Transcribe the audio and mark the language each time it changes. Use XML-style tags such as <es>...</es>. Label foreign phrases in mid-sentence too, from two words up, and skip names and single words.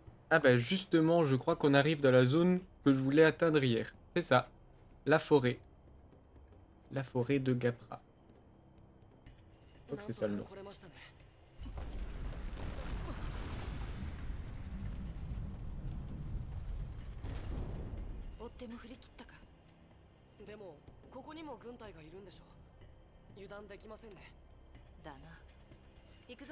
<fr>Ah bah justement, je crois qu'on arrive dans la zone que je voulais atteindre hier. C'est ça, la forêt. La forêt de Gapra. Je crois que c'est ça le nom.</fr> <ja>来れましたね。追っても振り切ったか。でもここにも軍隊がいるんでしょう。油断できませんね。だな。行くぞ。</ja>